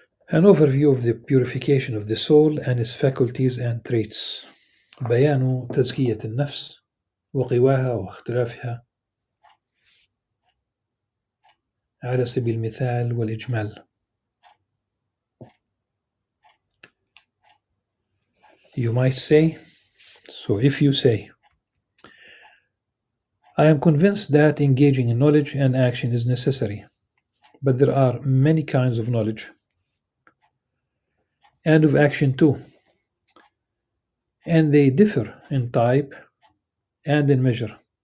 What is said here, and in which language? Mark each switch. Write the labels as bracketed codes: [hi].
[en] An overview of the purification of the soul and its faculties and traits. [ar] بيان تزكية النفس وقواها واختلافها على سبيل المثال والإجمال. [en] You might say, so if you say, I am convinced that engaging in knowledge and action is necessary, but there are many kinds of knowledge and of action too, and they differ in type and in measure.